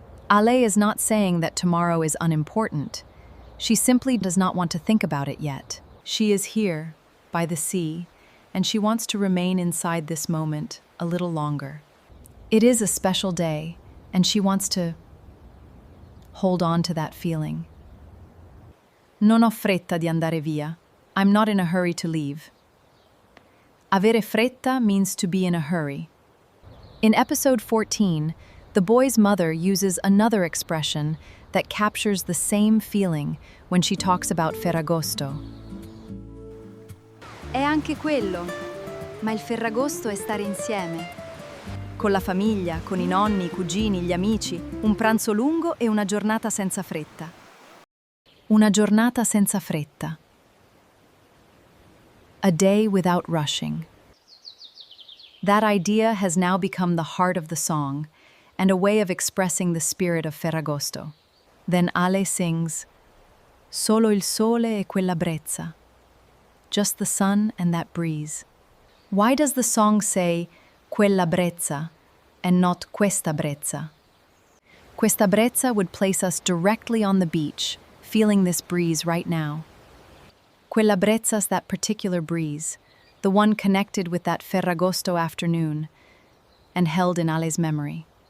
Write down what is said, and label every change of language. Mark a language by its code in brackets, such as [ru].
[en] Ale is not saying that tomorrow is unimportant. She simply does not want to think about it yet. She is here, by the sea, and she wants to remain inside this moment a little longer. It is a special day, and she wants to hold on to that feeling. [it] Non ho fretta di andare via. [en] I'm not in a hurry to leave. [it] Avere fretta [en] means to be in a hurry. In episode 14, the boy's mother uses another expression that captures the same feeling when she talks about Ferragosto. [it] È anche quello, ma il Ferragosto è stare insieme. Con la famiglia, con i nonni, i cugini, gli amici, un pranzo lungo e una giornata senza fretta. Una giornata senza fretta. [en] A day without rushing. That idea has now become the heart of the song and a way of expressing the spirit of Ferragosto. Then Ale sings, [it] Solo il sole e quella brezza. [en] Just the sun and that breeze. Why does the song say [it] quella brezza [en] and not [it] questa brezza? Questa brezza [en] would place us directly on the beach, feeling this breeze right now. [it] Quella brezza's [en] that particular breeze, the one connected with that Ferragosto afternoon and held in Ale's memory.